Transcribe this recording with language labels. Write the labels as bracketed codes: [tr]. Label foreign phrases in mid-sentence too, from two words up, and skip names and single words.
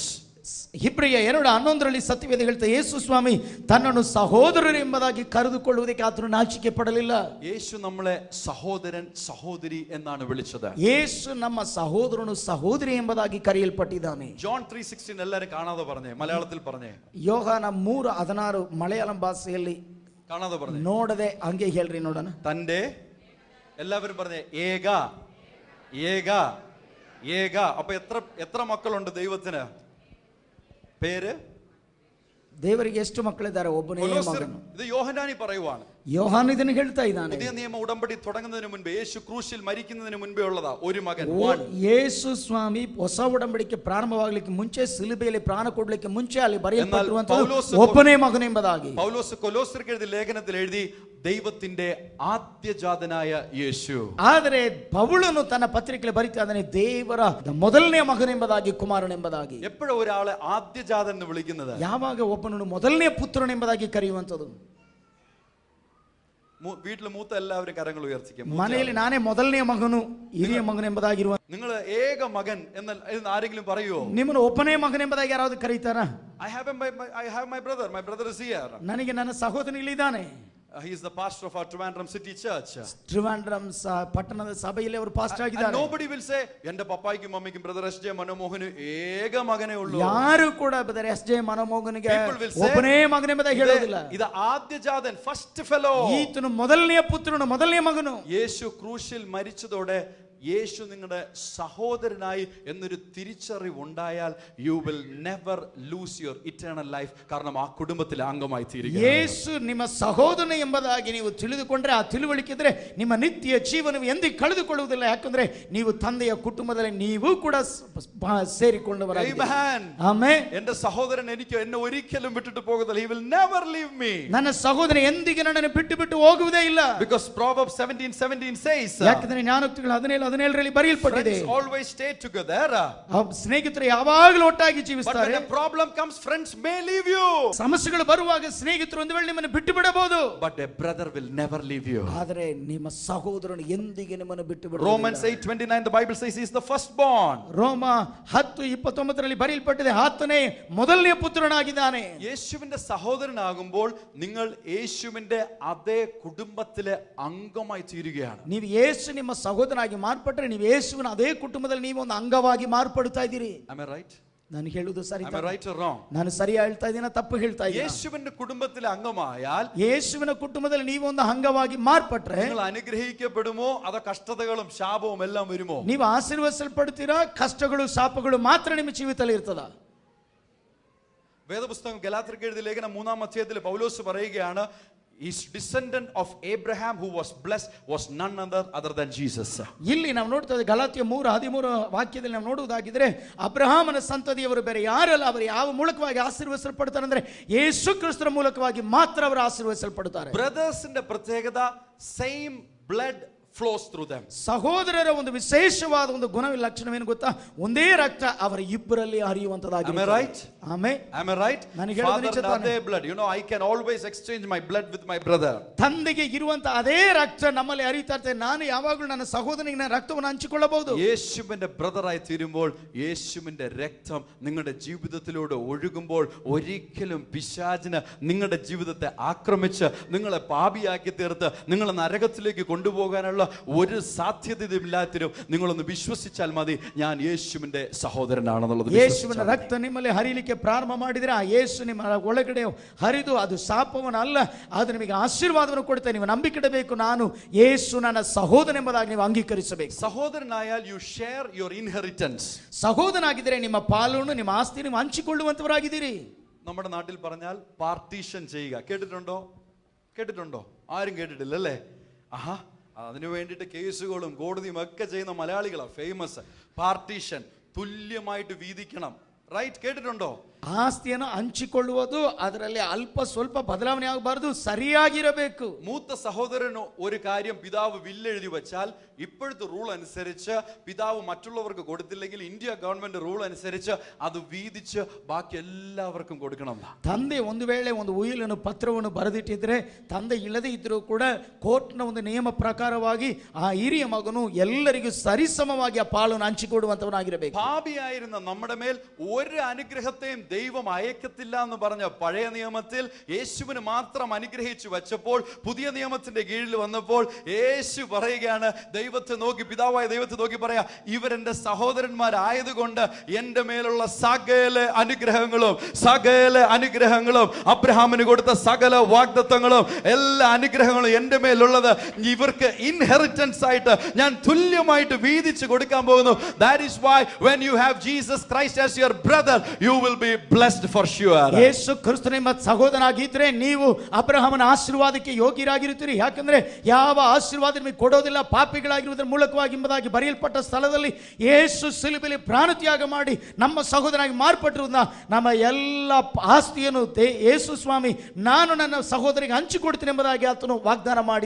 [kn] ಹಿಬ್ರಿಯ 2:11ರಲ್ಲಿ ಸತ್ಯವೇದ ಹೇಳ್ತಾ, ಯೇಸು ಸ್ವಾಮಿ ತನ್ನನ್ನು ಸಹೋದರರು ಎಂಬುದಾಗಿ ಕರೆದುಕೊಳ್ಳುವುದಕ್ಕೆ ಆತನು ನಾಚಿಕೆ ಪಡಲಿಲ್ಲ. [ml] യേശു നമ്മളെ സഹോദരൻ സഹോദരി എന്നാണ് വിളിച്ചത്. [kn] ಯೇಸು ನಮ್ಮ ಸಹೋದರನು ಸಹೋದರಿ ಎಂಬುದಾಗಿ ಕರೆಯಲ್ಪಟ್ಟಿದ್ದಾನೆ. [ml] John 3:16 ಎಲ್ಲರೂ കാണാതെ പറഞ്ഞേ, മലയാളത്തിൽ പറഞ്ഞേ. [kn] ಯೋಹಾನ 3:16 ಮಲಯಾಳಂ ಭಾಷೆಯಲ್ಲಿ [ml] കാണാതെ പറഞ്ഞേ, [kn] ನೋಡದೆ ಹಂಗೆ ಹೇಳ್ರಿ ನೋಡೋಣ. [ml] തന്റെ എല്ലാവരും പറഞ്ഞേ, ഏക ഏക ഏക. അപ്പൊ എത്ര മക്കളുണ്ട് ദൈവത്തിന്? പേര് [kn] ದೇವರಿಗೆ ಎಷ್ಟು ಮಕ್ಕಳಿದ್ದಾರೆ? ಒಬ್ಬನೇ ಮಗನು. [ml] ഇത് യോഹന്നാനി പറയുവാണ്. [kn] ಯೋಹಾನ ಇದನ್ನು ಹೇಳ್ತಾ ಇದ್ದಾನೆ. [ml] പുതിയ നിയമ ഉടമ്പടി തുടങ്ങുന്നതിന് മുൻപേ, യേശു ക്രൂശിൽ മരിക്കുന്നതിന് മുൻപേ ഉള്ളതാ ഒരു മകൻ. [kn] ಯೇಸು ಸ್ವಾಮಿ ಹೊಸ ಒಡಂಬಡಿಕೆ ಪ್ರಾರಂಭವಾಗಲಿಕ್ಕೆ ಮುಂಚೆ ಸಿಲುಬೆಯಲ್ಲಿ ಪ್ರಾಣ ಕೊಡಲಿಕ್ಕೆ ಮುಂಚೆ ಅಲ್ಲಿ ಬರೆಯಲ್ಪಟ್ಟಿರುವಂತಹ ಒಬ್ಬನೇ ಮಗನೆಂಬುದಾಗಿ [ml] പൗലോസ് കൊലോസ്യർക്ക് എഴുതിയ ലേഖനത്തിൽ എഴുതി, ദൈവത്തിന്റെ ആദ്യജാതനായ യേശു. [kn] ಆದರೆ ಪೌಲನು ತನ್ನ ಪತ್ರಿಕೆಯಲ್ಲಿ ಬರೀತಾ ಇದ್ದಾನೆ, ದೇವರ ಮೊದಲನೇ ಮಗನೆಂಬುದಾಗಿ, ಕುಮಾರನೆಂಬುದಾಗಿ. [ml] എപ്പോഴും ഒരാളെ ആദ്യജാതൻ എന്ന് വിളിക്കുന്നത്? [kn] ಯಾವಾಗ ಒಬ್ಬನನ್ನು ಮೊದಲನೇ ಪುತ್ರನೆಂಬುದಾಗಿ ಕರೆಯುವಂಥದ್ದು. [ml] വീട്ടിൽ മൂത്ത എല്ലാവരും കരങ്ങൾ ഉയർത്തിക്കും. [kn] ಮನೆಯಲ್ಲಿ ನಾನೇ ಮೊದಲನೇ ಮಗನು, ಹಿರಿಯ ಮಗನೆಂಬುದಾಗಿರುವ. [ml] നിങ്ങൾ ഏക മകൻ എന്ന് ആരെങ്കിലും പറയുമോ? [kn] ನಿಮ್ಮನ್ನು ಒಬ್ಬನೇ ಮಗನೆಂಬುದಾಗಿ ಯಾರಾவது ಕರೀತಾರ? [en] I have my brother. My brother is here. [kn] ನನಗೆ ನನ್ನ ಸಹೋದರ ಇಲ್ಲಿದ್ದಾನೆ. [en] He is the pastor of our Trivandrum City Church. [kn] ಟ್ರಿವಾಂಡ್ರಮ್ ಪಟ್ಟಣದ ಸಭೆಯಲ್ಲಿ ಅವರು ಪಾಸ್ಟರ್ ಆಗಿದ್ದಾರೆ. [en] Nobody will say, [ml] എൻ്റെ പപ്പായ്ക്കും മമ്മിക്കും ബ്രദർ എസ്.ജെ. മനോമോഹന് ഏക മകനേ ഉള്ളൂ. [kn] ಯಾರು ಕೂಡ ಬ್ರದರ್ ಎಸ್.ಜೆ. ಮನೋಮೋಹನ್ಗೆ ಒಬ್ಬನೇ ಮಗನೆಂಬುದಾಗಿ ಹೇಳೋದಿಲ್ಲ. [ml] ഇത് ആദ്യജാതൻ, [en] first fellow. [kn] ಈತನು ಮೊದಲನೇ ಪುತ್ರನು, ಮೊದಲನೇ ಮಗನು. [ml] യേശു ക്രൂശിൽ മരിച്ചതോടെ യേശു നിങ്ങളുടെ സഹോദരനായി എന്നൊരു തിരിച്ചറിവ് ഉണ്ടായാൽ [en] you will never lose your eternal life. [ml] കാരണം ആ കുടുംബത്തിലെ അംഗമായി തീരുക. [kn] ಯೇಸು ನಿಮ್ಮ ಸಹೋದರನ ಎಂಬುದಾಗಿ ನೀವು ತಿಳಿದುಕೊಂಡ್ರೆ, ಆ ತಿಳುವಳಿಕೆ ಇದ್ರೆ ನಿಮ್ಮ ನಿತ್ಯ ಜೀವನವು ಎಂದೂ ಕಳೆದುಕೊಳ್ಳುವುದಿಲ್ಲ. ಯಾಕಂದ್ರೆ ನೀವು ತಂದೆಯ ಕುಟುಂಬದಲ್ಲಿ ನೀವು ಕೂಡ ಸೇರಿಕೊಂಡವರಾಗಿದ್ದೀರಿ. ಆಮೆನ್. [ml] എൻ്റെ സഹോദരൻ എന്നെ ഒരിക്കലും വിട്ടിട്ട് പോകുന്നില്ല. [en] He will never leave me. [kn] ನನ್ನ ಸಹೋದರ ಎಂದಿಗೂ ನನ್ನನ್ನು ಬಿಟ್ಟು ಹೋಗುವುದೇ ಇಲ್ಲ. [en] Because Proverbs 17:17 says, [kn] ಯಾಕಂದ್ರೆ ಜ್ಞಾನೋಕ್ತಿಗಳು 17:17ರಲ್ಲಿ ಬರೆಯಲ್ಪಟ್ಟಿದೆ, [en] always stay together. [kn] ಸ್ನೇಹಿತರು ಯಾವಾಗಲೂ ಒಟ್ಟಾಗಿ ಜೀವಿಸ್ತಾರೆ. [en] But when a problem comes, friends may leave you. [kn] ಸಮಸ್ಯೆಗಳು ಬರುವಾಗ ಸ್ನೇಹಿತರು ಒಂದು ವೇಳೆ ನಿಮ್ಮನ್ನು ಬಿಟ್ಟು ಬಿಡಬಹುದು. [en] But a brother will never leave you. [kn] ಆದರೆ ನಿಮ್ಮ ಸಹೋದರನು ಎಂದಿಗೂ ನಿಮ್ಮನ್ನು ಬಿಟ್ಟು ಬಿಡುವುದಿಲ್ಲ. [en] Romans 8:29 the Bible says he is the firstborn. [kn] ರೋಮ 10:29ರಲ್ಲಿ ಬರೆಯಲ್ಪಟ್ಟಿದೆ, ಆತನೇ ಮೊದಲನೇ ಪುತ್ರನಾಗಿದ್ದಾನೆ. [ml] യേശുവിന്റെ സഹോദരനാകുമ്പോൾ നിങ്ങൾ യേശുവിന്റെ അതേ കുടുംബത്തിലെ അംഗമായി തീരുകയാണ്. [kn] ನೀವು ಯೇಸು ನಿಮ್ಮ ಸಹೋದರನಾಗಿ ಮಾರ್ಪಟ್ಟರೆ ನೀವು ಯೇಸುವಿನ ಅದೇ ಕುಟುಂಬದಲ್ಲಿ ನೀವು ಒಂದು ಅಂಗವಾಗಿ ಮಾರ್ಪಡುತ್ತಾ ಇದ್ದೀರಿ. [en] Am I right? [kn] ನಾನು ಹೇಳುವುದು ಸರಿ? [en] Am I right or wrong? [kn] ನಾನು ಸರಿಯಾಗಿ ಹೇಳ್ತಾ ಇದ್ದೀನ, ತಪ್ಪು ಹೇಳ್ತಾ ಇದ್ದೀನಿ? [ml] യേശുവിന്റെ കുടുംബത്തിലെ അംഗമായാൽ, [kn] യേശുവിನ ಕುಟುಂಬದಲ್ಲಿ ನೀವು ಒಂದು ಅಂಗವಾಗಿ ಮಾರ್ಪಟ್ರೆ [ml] നിങ്ങൾ അനുഗ്രഹിക്കപ്പെടുമോ അതോ കഷ്ടതകളും ശാപവും എല്ലാം വരുമോ? [kn] ನೀವು ಆಶೀರ್ವದಿಸಲ್ಪಡ್ತೀರಾ? ಕಷ್ಟಗಳು ಶಾಪಗಳು ಮಾತ್ರ ನಿಮ್ಮ ಜೀವಿತದಲ್ಲಿ ಇರ್ತದ? [ml] വേദപുസ്തകം ഗലാത്യർക്ക് എഴുതിയ ലേഖനം 3-ാം അധ്യായത്തിൽ പൗലോസ് പറയുകയാണ്, [en] his descendant of Abraham who was blessed was none other than Jesus. [kn] ಇಲ್ಲಿ ನಾವು ನೋಡ್ತಾ ಇದ್ದೇವೆ ಗಲಾತ್ಯ 3:13 ವಾಕ್ಯದಲ್ಲಿ ನಾವು ನೋಡುವುದಾಗಿದ್ರೆ, ಅಬ್ರಹಾಮನ ಸಂತತಿಯವರು ಬೇರೆ ಯಾರಲ್ಲ, ಅವರು ಯಾವ ಮೂಲಕವಾಗಿ ಆಶೀರ್ವದಿಸಲ್ಪಡ್ತಾರೆ ಅಂದ್ರೆ ಯೇಸು ಕ್ರಿಸ್ತರ ಮೂಲಕವಾಗಿ ಮಾತ್ರ ಅವರು ಆಶೀರ್ವದಿಸಲ್ಪಡುತ್ತಾರೆ. [ml] ಬ್ರದರ್ಸ್ന്റെ പ്രത്യേകത, [en] same blood flows through them. [kn] ಸಹೋದರರ ಒಂದು ವಿಶೇಷವಾದ ಒಂದು ಗುಣ ಲಕ್ಷಣವೇನು ಗೊತ್ತಾ? ಒಂದೇ ರಕ್ತ ಅವರ ಇಬ್ಬರಲ್ಲಿ ಹರಿಯುವಂತದಾಗಿದೆ. [en] Am I right? [kn] ಆಮೆನ್. [en] Am I right? Father and ಅದೇ blood. You know, I can always exchange my blood with my brother. [kn] ತಂದೆಗೆ ಇರುವಂತ ಅದೇ ರಕ್ತ ನಮ್ಮಲ್ಲಿ ಹರಿತಾ ಇರ್ತದೆ. ನಾನು ಯಾವಾಗಲೂ ನನ್ನ ಸಹೋದರನಿಗೆ ನನ್ನ ರಕ್ತವನ್ನು ಹಂಚಿಕೊಳ್ಳಬಹುದು. [ml] യേശുവിന്റെ ബ്രദറായി തീരുമ്പോൾ യേശുവിന്റെ രക്തം നിങ്ങളുടെ ജീവിതത്തിലൂടെ ഒഴുകുമ്പോൾ ഒരിക്കലും പിശാചിന് നിങ്ങളുടെ ജീവിതത്തെ ആക്രമിച്ച് നിങ്ങളെ പാപിയാക്കി തീർത്ത് നിങ്ങളെ നരകത്തിലേക്ക് കൊണ്ടുപോകാനുള്ള ഒരു സാധ്യതയില്ലാത്തിനും നിങ്ങളൊന്ന് വിശ്വസിച്ചാൽ മതി, ഞാൻ യേശുവിന്റെ സഹോദരനാണെന്നുള്ളത്. [kn] ಯೇಸುವಿನ ರಕ್ತ ನಿಮ್ಮಲ್ಲಿ ಹರಿಲಿಕ್ಕೆ ಪ್ರಾರಂಭ ಮಾಡಿದ್ರೆ ಆ ಯೇಸು ನಿಮ್ಮ ಒಳಗಡೆ ಹರಿದು ಅದು ಶಾಪವನ್ನಲ್ಲ, ಅದು ನಿಮಗೆ ಆಶೀರ್ವಾದವನ್ನು ಕೊಡುತ್ತೆ. ನೀವು ನಂಬಿಕೆ ಇಡಬೇಕು, ನಾನು ಯೇಸು ನನ್ನ ಸಹೋದರನೆಂಬುದಾಗಿ ನೀವು ಅಂಗೀಕರಿಸಬೇಕು. [en] സഹോദരനായാൽ you share your inheritance. [kn] ಸಹೋದರನಾಗಿದ್ದರೆ ನಿಮ್ಮ ಪಾಲನ್ನು ನಿಮ್ಮ ಆಸ್ತಿ ನೀವು ಹಂಚಿಕೊಳ್ಳುವಂತವರಾಗಿದ್ದೀರಿ. [ml] നമ്മുടെ നാട്ടിൽ പറഞ്ഞാൽ പാർട്ടീഷൻ ചെയ്യുക. കേട്ടിട്ടുണ്ടോ? ആരും കേട്ടിട്ടില്ല അല്ലേ? ആഹാ, അതിനു വേണ്ടിയിട്ട് കേസുകളും കോടതിയും ഒക്കെ ചെയ്യുന്ന മലയാളികളാണ് ഫേമസ്. പാർട്ടീഷൻ, തുല്യമായിട്ട് വീതിക്കണം. റൈറ്റ്? കേട്ടിട്ടുണ്ടോ? [kn] ಆಸ್ತಿಯನ್ನು ಹಂಚಿಕೊಳ್ಳುವುದು ಅದರಲ್ಲಿ ಅಲ್ಪ ಸ್ವಲ್ಪ ಬದಲಾವಣೆ ಆಗಬಾರದು, ಸರಿಯಾಗಿರಬೇಕು. [ml] മൂത്ത സഹോദരന് ഒരു കാര്യം പിതാവ് വില്ലെഴുതി വെച്ചാൽ ഇപ്പോഴത്തെ റൂൾ അനുസരിച്ച് പിതാവ് മറ്റുള്ളവർക്ക് കൊടുത്തില്ലെങ്കിൽ ഇന്ത്യ ഗവൺമെന്റ് റൂൾ അനുസരിച്ച് അത് വീതിച്ച് ബാക്കി എല്ലാവർക്കും കൊടുക്കണം. [kn] ತಂದೆ ಒಂದು ವೇಳೆ ಒಂದು ಉಯಿಲನ್ನು ಪತ್ರವನ್ನು ಬರೆದಿಟ್ಟಿದ್ರೆ, ತಂದೆ ಇಲ್ಲದೆ ಇದ್ರೂ ಕೂಡ ಕೋರ್ಟ್ನ ಒಂದು ನಿಯಮ ಪ್ರಕಾರವಾಗಿ ಆ ಹಿರಿಯ ಮಗನು ಎಲ್ಲರಿಗೂ ಸರಿಸಮವಾಗಿ ಆ ಪಾಲನ್ನು ಹಂಚಿಕೊಡುವಂತವನಾಗಿರಬೇಕು. [ml] പാപിയായിരുന്ന നമ്മുടെ മേൽ ഒരു അനുഗ്രഹത്തെയും ദൈവം അയക്കത്തില്ല എന്ന് പറഞ്ഞ പഴയ നിയമത്തിൽ യേശുവിന് മാത്രം അനുഗ്രഹിച്ചു വെച്ചപ്പോൾ പുതിയ നിയമത്തിന്റെ കീഴിൽ വന്നപ്പോൾ യേശു പറയുകയാണ്, ദൈവത്തെ നോക്കി, പിതാവായ ദൈവത്തെ നോക്കി പറയാ, ഇവരെന്റെ സഹോദരന്മാരായതുകൊണ്ട് എന്റെ മേലുള്ള സകല അനുഗ്രഹങ്ങളും അബ്രഹാമിന് കൊടുത്ത സകല വാഗ്ദത്തങ്ങളും എല്ലാ അനുഗ്രഹങ്ങളും എന്റെ മേലുള്ളത് ഇവർക്ക് ഇൻഹെറിറ്റൻസ് ആയിട്ട് ഞാൻ തുല്യമായിട്ട് വീതിച്ചു കൊടുക്കാൻ പോകുന്നു. [en] That is why when you have Jesus Christ as your brother, you will be blessed for sure. [kn] ಯೇಸು ಕ್ರಿಸ್ತನ ನಿಮ್ಮ ಸಹೋದರನಾಗಿದ್ದರೆ ನೀವು ಅಬ್ರಹಾಮನ ಆಶೀರ್ವಾದಕ್ಕೆ ಯೋಗ್ಯರಾಗಿರುತ್ತೀರಿ. ಯಾಕಂದ್ರೆ ಯಾವ ಆಶೀರ್ವಾದ ನಿಮಗೆ ಕೊಡೋದಿಲ್ಲ ಪಾಪಿಗಳಾಗಿರುವುದರ ಮೂಲಕವಾಗಿ ಎಂಬುದಾಗಿ ಬರೆಯಲ್ಪಟ್ಟ ಸ್ಥಳದಲ್ಲಿ ಯೇಸು ಸಿಲುಬೆಯಲ್ಲಿ ಪ್ರಾಣತ್ಯಾಗ ಮಾಡಿ ನಮ್ಮ ಸಹೋದರನಾಗಿ ಮಾರ್ಪಟ್ಟಿರುವುದನ್ನ ನಮ್ಮ ಎಲ್ಲ ಆಸ್ತಿಯನ್ನು ಯೇಸು ಸ್ವಾಮಿ ನಾನು ನನ್ನ ಸಹೋದರಿಗೆ ಹಂಚಿಕೊಡ್ತೀನಿ ಎಂಬುದಾಗಿ ಆತನು ವಾಗ್ದಾನ ಮಾಡಿದ.